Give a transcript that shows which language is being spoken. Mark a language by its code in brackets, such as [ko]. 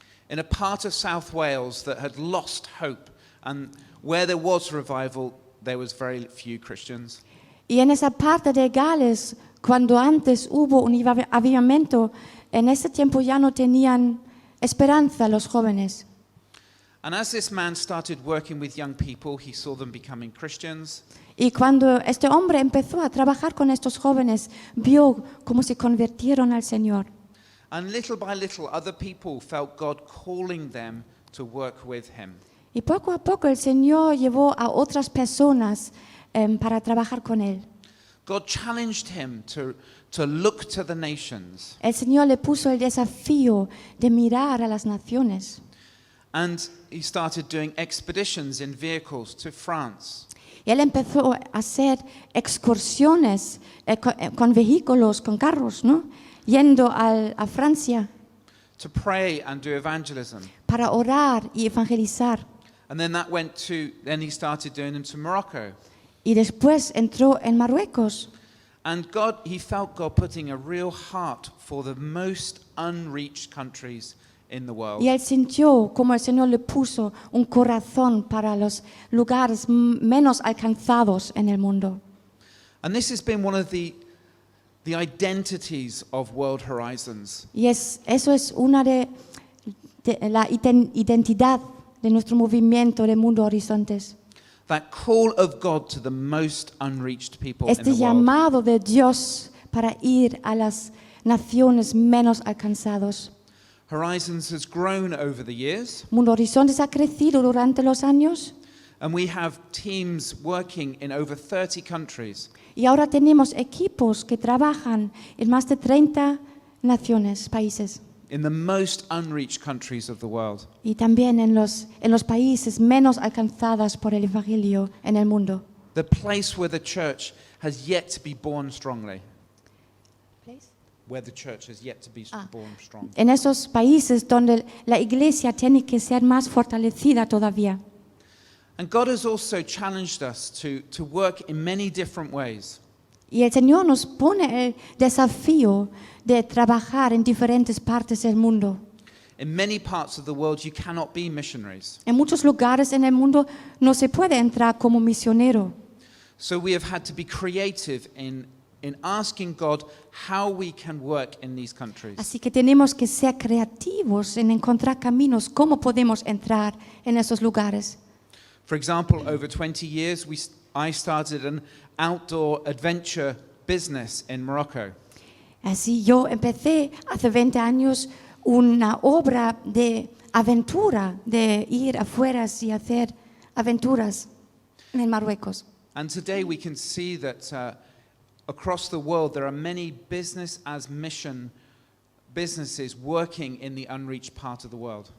[en] In a part of South Wales that had lost hope, and where there was revival, there was very few Christians. [es] Y en esa parte de Gales, cuando antes hubo un avivamiento, en ese tiempo ya no tenían esperanza los jóvenes. [en] And as this man started working with young people, he saw them becoming Christians. [es] Y cuando este hombre empezó a trabajar con estos jóvenes, vio cómo se convirtieron al Señor. [en] And little by little, other people felt God calling them to work with him. [es] Y poco a poco el Señor llevó a otras personas para trabajar con él. [en] God challenged him to look to the nations. [es] El Señor le puso el desafío de mirar a las naciones. [en] And he started doing expeditions in vehicles to France, [es] Y él empezó a hacer excursiones con vehículos, con carros, ¿no? Yendo a Francia [en] to pray and do evangelism. [es] para orar y evangelizar. [en] And then he started doing them to Morocco. [es] Y después entró en Marruecos. [en] And he felt God putting a real heart for the most unreached countries in the world. [es] Y él sintió como el Señor le puso un corazón para los lugares menos alcanzados en el mundo. [en] And this has been one of the identities of World Horizons. [es] Y eso es una de la identidad de nuestro movimiento de Mundo Horizontes. [en] That call of God to the most unreached people in the [es] Este [en] world. [es] llamado de Dios para ir a las naciones menos alcanzadas. [en] Horizons has grown over the years, [es] Mundo Horizontes ha crecido durante los años [en] and we have teams working in over 30 countries. [es] y ahora tenemos equipos que trabajan en más de 30 naciones, países. [en] In the most unreached countries of the world. [es] Y también en los países menos alcanzados por el Evangelio en el mundo. [en] The place where the church has yet to be born strongly. Where the church has yet to be born strong. [es] En esos países donde la iglesia tiene que ser más fortalecida todavía. [en] And God has also challenged us to work in many different ways. [es] Y el Señor nos pone el desafío de trabajar en diferentes partes del mundo. [en] In many parts of the world, you cannot be missionaries. [es] En muchos lugares en el mundo no se puede entrar como misionero. [en] So we have had to be creative in in asking God how we can work in these countries. [es] Así que tenemos que ser creativos en encontrar caminos, cómo podemos entrar en esos lugares. [en] For example, over 20 years, I started an outdoor adventure business in Morocco. [es] Así yo empecé hace 20 años una obra de aventura, de ir afuera y hacer aventuras en Marruecos. [en] And today we can see that across the world there are many business as mission businesses working in the unreached part of the world.